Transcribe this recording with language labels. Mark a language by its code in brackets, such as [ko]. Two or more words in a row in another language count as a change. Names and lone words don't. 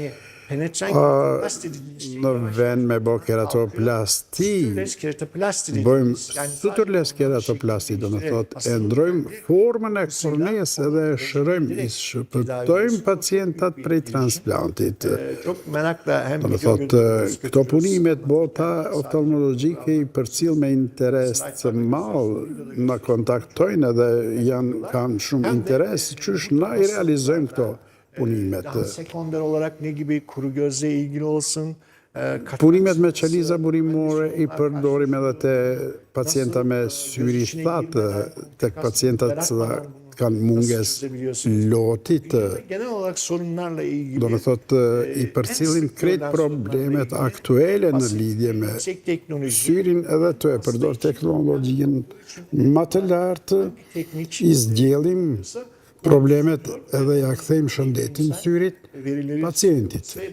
[sq] Në vend me bo keratoplasti, bojmë suturles keratoplasti, do në thot, e ndrojmë formën e korneës edhe shërojmë, i shpëtojmë pacientat prej transplantit. Do në thot, këto punimet bota oftalmologjike i përcjell me interes të madh na kontaktojnë edhe kanë shumë interes, qysh na i realizojmë këto punimet. [tr] Sekonder olarak ne gibi kuru gözle ilgili olsun. [sq] Punimet me qeliza burimore i përdorim edhe te pacienta me syri thatë, tek pacientat që kanë munges lotit. Do në thot, i përcjellin krejt problemet aktuele në lidhje me syrin edhe të e përdor teknologjin më të lartë, i zgjellim problemet edhe ja kthejmë shëndetin syrit pacientit.